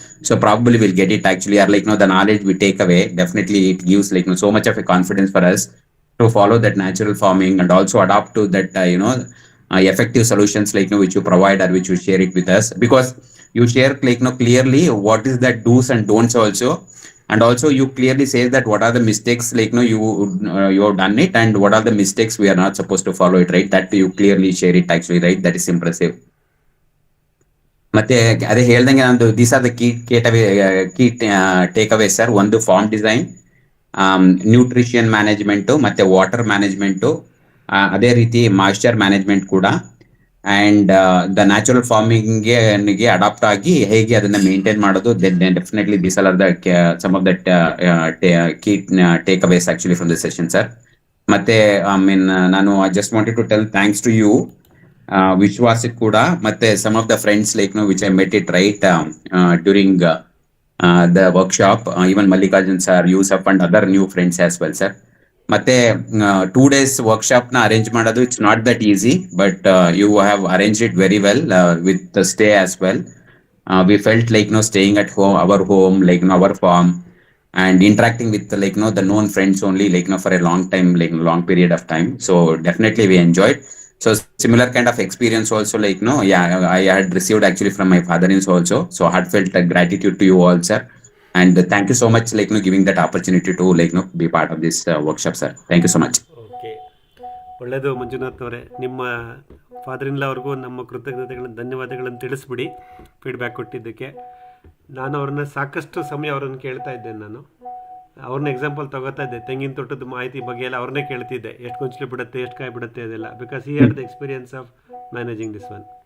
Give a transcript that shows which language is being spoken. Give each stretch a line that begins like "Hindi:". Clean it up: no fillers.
English: So probably we'll get it actually, or the knowledge we take away, definitely it gives so much of a confidence for us to follow that natural farming, and also adapt to that effective solutions which you provide, or which you share it with us, because you share clearly what is that do's and don'ts also. And also you clearly say that what are the mistakes, like no, you have done it, and what are the mistakes we are not supposed to follow it, right? That you clearly share it actually, right? That is impressive.
Kannada: ಮತ್ತೆ ಅದೇ ಹೇಳ್ದಂಗೆ ನಂದು
English: These are the key takeaway sir.
Kannada: ಒಂದು form design, nutrition management, ಮತ್ತೆ water management, ಅದೇ ರೀತಿ moisture management ಕೂಡ, and the natural ಫಾರ್ಮಿಂಗ್ಗೆ adapt ಆಗಿ ಹೇಗೆ ಅದನ್ನ ಮೇಂಟೈನ್ ಮಾಡೋದು.
English: Definitely these are the some of that key takeaways actually from the session sir. ಮತ್ತೆ I mean ನಾನು I just wanted to tell thanks to you, Vishwasik ಕೂಡ, ಮತ್ತೆ some of the friends like no which I met it right during the workshop, even Mallikarjun sir, Yusuf and other new friends as well sir.
Kannada: ಮತ್ತೆ 2 days workshop na arrange ಮಾಡೋದು,
English: it's not that easy, but you have arranged it very well with the stay as well. We felt like staying at home, our home, like our farm, and interacting with like the known friends only, like for a long time, like long period of time. So definitely we enjoyed. So similar kind of experience also, like I had received actually from my father-in-law also. So heartfelt gratitude to you all sir, and thank you so much like giving that opportunity to like be part of this workshop sir. Thank you so much.
Kannada: Okay, ಒಳ್ಳೆಯದು ಮಂಜುನಾಥ್ ಅವರೇ. ನಿಮ್ಮ ಫಾದರ್-ಇನ್-ಲಾ ಅವ್ರಿಗೂ ನಮ್ಮ ಕೃತಜ್ಞತೆಗಳನ್ನು, ಧನ್ಯವಾದಗಳನ್ನು ತಿಳಿಸ್ಬಿಡಿ feedback ಕೊಟ್ಟಿದ್ದಕ್ಕೆ. ನಾನು ಅವ್ರನ್ನ ಸಾಕಷ್ಟು ಸಮಯ ಅವರನ್ನು ಕೇಳ್ತಾ ಇದ್ದೇನೆ. ನಾನು ಅವ್ರನ್ನ ಎಕ್ಸಾಂಪಲ್ ತಗೋತಾ ಇದ್ದೆ. ತೆಂಗಿನ ತೋಟದ ಮಾಹಿತಿ ಬಗ್ಗೆ ಎಲ್ಲ ಅವ್ರನ್ನೇ ಕೇಳ್ತಿದ್ದೆ, ಎಷ್ಟು ಗೊಂಚಲು ಬಿಡುತ್ತೆ, ಎಷ್ಟು ಕಾಯಿ ಬಿಡುತ್ತೆ ಅದೆಲ್ಲ,
English: Because he had the experience of managing this one.